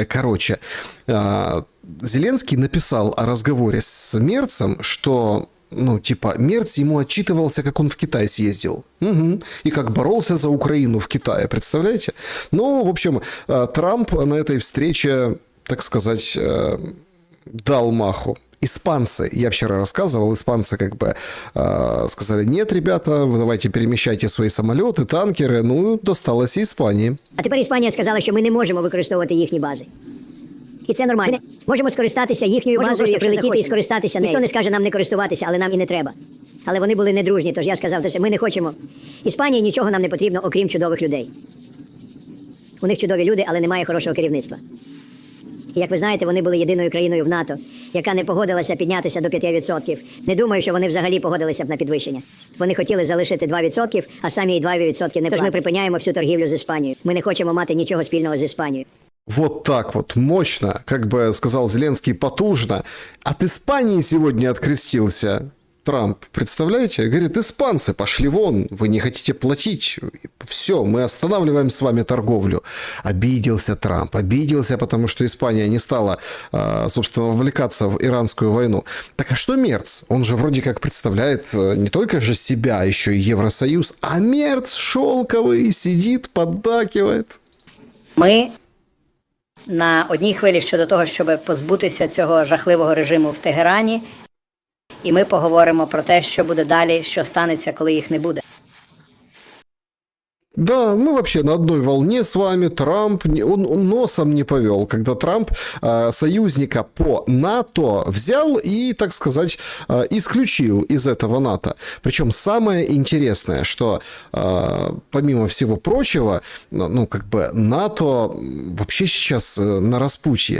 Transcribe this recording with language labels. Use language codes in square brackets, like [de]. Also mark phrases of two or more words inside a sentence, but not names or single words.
[ru] Короче, Зеленский написал о разговоре с Мерцем, что ну, типа, Мерц ему отчитывался, как он в Китай съездил. Угу. И как боролся за Украину в Китае, представляете? Ну, в общем, Трамп на этой встрече, так сказать, дал маху. Испанцы, я вчера рассказывал, испанцы как бы сказали: нет, ребята, вы давайте [uk] переміщайте свої самоліти, танкери. Ну, досталось і Іспанії. А тепер Іспанія сказала, що ми не можемо використовувати їхні бази. І це нормально. Ми можемо скористатися їхньою базою, якщо прилетіти і скористатися нею. Ніхто не скаже нам не користуватися, але нам і не треба. Але вони були недружні, тож я сказав, що ми не хочемо. Іспанії нічого нам не потрібно, окрім чудових людей. У них чудові люди, але немає хорошого керівництва. І, як ви знаєте, вони були єдиною країною в НАТО, яка не погодилася піднятися до 5%. Не думаю, що вони взагалі погодилися б на підвищення. Вони хотіли залишити 2%, а самі і 2% не платять. Тож ми припиняємо всю торгівлю з Іспанією. Ми не хочемо мати нічого спільного з Іспанією. [ru] Вот так вот, мощно, как бы сказал Зеленский, потужно. От Испании сегодня открестился Трамп, представляете? Говорит: испанцы, пошли вон, вы не хотите платить, все, мы останавливаем с вами торговлю. Обиделся Трамп, обиделся, потому что Испания не стала, собственно, вовлекаться в иранскую войну. Так а что Мерц? Он же вроде как представляет не только же себя, еще и Евросоюз, а Мерц шелковый сидит, поддакивает. [uk] Ми на одній хвилі щодо того, щоб позбутися цього жахливого режиму в Тегерані, і ми поговоримо про те, що буде далі, що станеться, коли їх не буде. [ru] Да, мы вообще на одной волне с вами. Трамп, он носом не повел, когда Трамп союзника по НАТО взял и, так сказать, исключил из этого НАТО. Причем самое интересное, что помимо всего прочего, ну, как бы НАТО вообще сейчас на распутье.